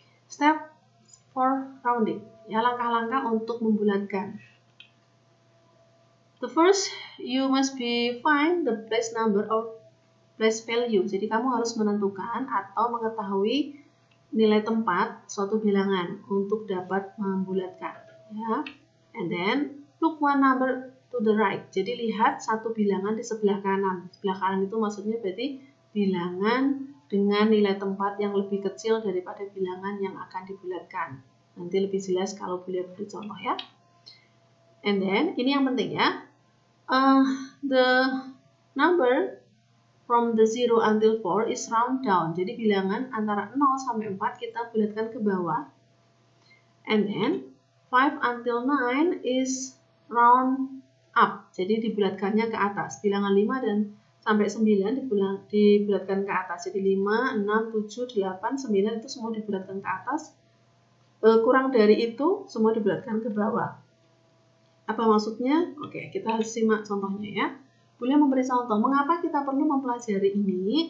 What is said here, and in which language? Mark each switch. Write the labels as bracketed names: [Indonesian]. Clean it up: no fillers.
[English] Step for rounding. [Indonesian] Ya, langkah-langkah untuk membulatkan. [English] The first, you must find the place number or place value. [Indonesian] Jadi kamu harus menentukan atau mengetahui nilai tempat suatu bilangan untuk dapat membulatkan. [English] Ya, and then look one number to the right. [Indonesian] Jadi lihat satu bilangan di sebelah kanan. Sebelah kanan itu maksudnya berarti bilangan dengan nilai tempat yang lebih kecil daripada bilangan yang akan dibulatkan. Nanti lebih jelas kalau boleh beri contoh ya. [English] And then [Indonesian] ini yang penting ya. [English] The number from the 0 until 4 is round down. [Indonesian] Jadi bilangan antara 0 sampai 4 kita bulatkan ke bawah. [English] And then 5 until 9 is round up. [Indonesian] Jadi dibulatkannya ke atas. Bilangan 5 dan sampai 9 dibulatkan ke atas. Jadi 5, 6, 7, 8, 9 itu semua dibulatkan ke atas. Kurang dari itu semua dibulatkan ke bawah. Apa maksudnya? Oke, kita harus simak contohnya ya. Boleh memberi contoh, mengapa kita perlu mempelajari ini?